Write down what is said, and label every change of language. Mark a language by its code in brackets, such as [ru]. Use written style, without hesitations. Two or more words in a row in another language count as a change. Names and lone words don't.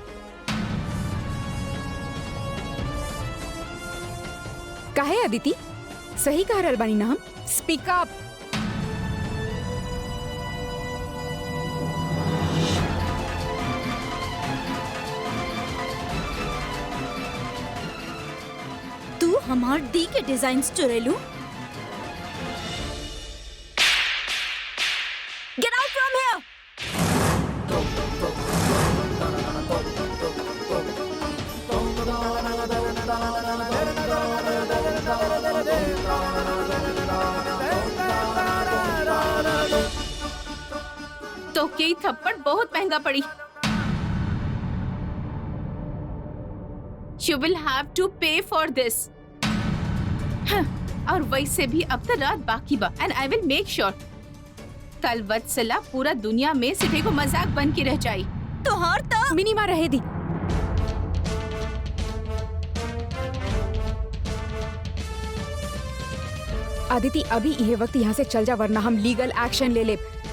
[bho] काहे अदिति, सही कह रहल बानी ना हम? [en] Speak up. [bho] तू हमार दी के डिजाइन्स चुरेलू? [en] Get out from here. [bho] तो के थप्पड़ बहुत महंगा पड़ी। [en] You will have to pay for this. [bho] और वैसे भी अब तो रात बाकी बा, [en] and I will make sure [bho] कल वत्सला पूरा दुनिया में सिर्फ एगो मजाक बन के रह जाई। तो हर तो मिनिमा रहे दी। आदिति, अभी यह वक्त यहाँ से चल जा वरना हम [en] legal action [bho] ले ले।